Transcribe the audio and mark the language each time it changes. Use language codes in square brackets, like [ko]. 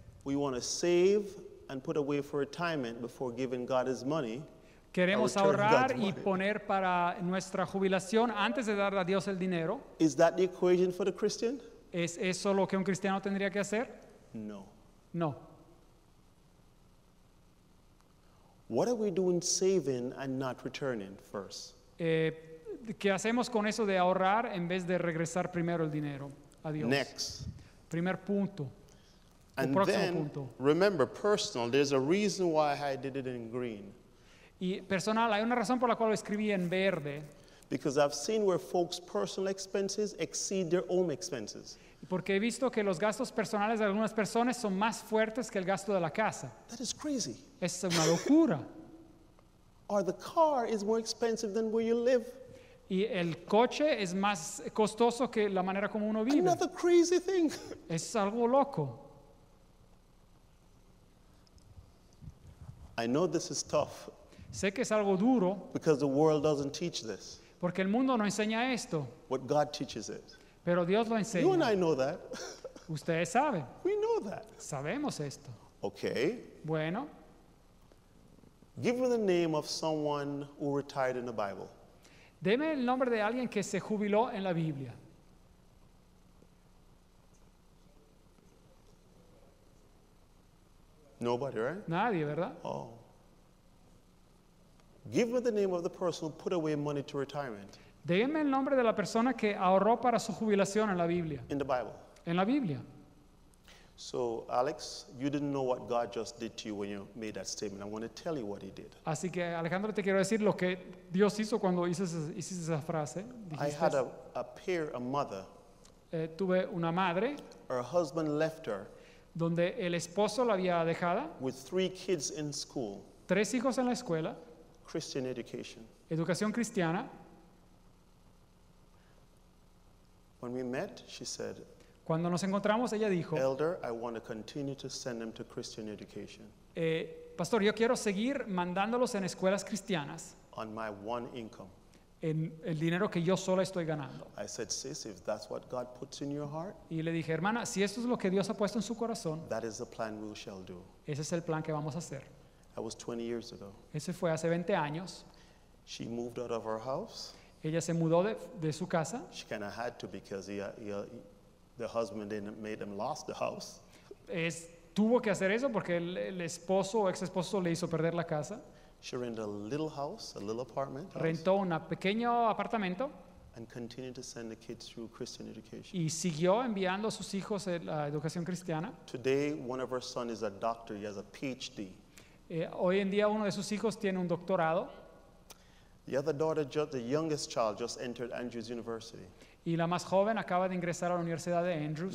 [en] we want to save and put away for retirement before giving God his money. [es] queremos [en] Our return [es] ahorrar [en] God's [es] y [en] money. [es] poner para nuestra jubilación antes de darle a Dios el dinero. [en] Is that the equation for the Christian? [es] ¿Es eso lo que un cristiano tendría que hacer? [en] No. [es] No. [en] What are we doing saving and not returning first? [es] ¿Qué hacemos con eso de ahorrar en vez de regresar primero el dinero a Dios? [en] Next. [es] Primer punto. [en] And [es] próximo [en] then, [es] punto. [en] remember, personal, there's a reason why I did it in green. [es] Y personal, hay una razón por la cual lo escribí en verde, [en] Because I've seen where folks' personal expenses exceed their own expenses. [es] porque he visto que los gastos personales de algunas personas son más fuertes que el gasto de la casa. [en] That is crazy. [es] Es una locura. [en] Or the car is more expensive than where you live. [es] Y el coche es más costoso que la manera como uno vive. [en] Another crazy thing. [es] Es algo loco. [en] I know this is tough [es] Sé que es algo duro [en] because the world doesn't teach this, [es] porque el mundo no enseña esto, [en] but God teaches it. [es] pero Dios lo [en] You and I [es] enseña. [en] know that. [es] Ustedes saben, [en] We know that. [es] sabemos esto. [en] Okay. [es] Bueno, [en] Give me the name of someone who retired in the Bible. [es] deme el nombre de alguien que se jubiló en la Biblia. [en] Nobody, right? [es] Nadie, ¿verdad? [en] Oh. Give me the name of the person who put away money to retirement [es] Díganme el nombre de la persona que ahorró para su jubilación en la Biblia. [en] in the Bible. [es] En la Biblia. [en] So, Alex, you didn't know what God just did to you when you made that statement. I want to tell you what He did. [es] Así que, Alejandro, te quiero decir lo que Dios hizo cuando hiciste esa frase. [en] I [es] Dijiste, [en] had a mother. [es] tuve una madre [en] Her husband left her [es] donde el esposo la había dejada, [en] with 3 kids in school, [es] 3 hijos en la escuela, [en] Christian education. [es] educación cristiana. [en] When we met, she said, [es] Cuando nos encontramos, ella dijo, [en] Elder, I want to continue to send them to Christian education [es] Pastor, yo quiero seguir mandándolos en escuelas cristianas [en] on my one income. [es] en el dinero que yo sola estoy ganando. [en] I said, sis, if that's what God puts in your heart, [es] Y le dije, hermana, si esto es lo que Dios ha puesto en su corazón, [en] that is the plan we shall do. [es] ese es el plan que vamos a hacer. [en] That was 20 years ago. [es] Ese fue hace 20 años. [en] She moved out of her house. [es] Ella se mudó de su casa. [en] She kind of had to because the husband didn't make them lost the house. [es] Tuvo que hacer eso porque el esposo o ex esposo le hizo perder la casa. [en] She rented a little house, a little apartment house, [es] Rentó un pequeño apartamento [en] and continued to send the kids through Christian education. [es] y siguió enviando a sus hijos a la educación cristiana. [en] Today, one of her sons is a doctor. He has a PhD. [es] Hoy en día uno de sus hijos tiene un doctorado [en] The other daughter, the youngest child, just entered Andrews University. [es] y la más joven acaba de ingresar a la Universidad de Andrews.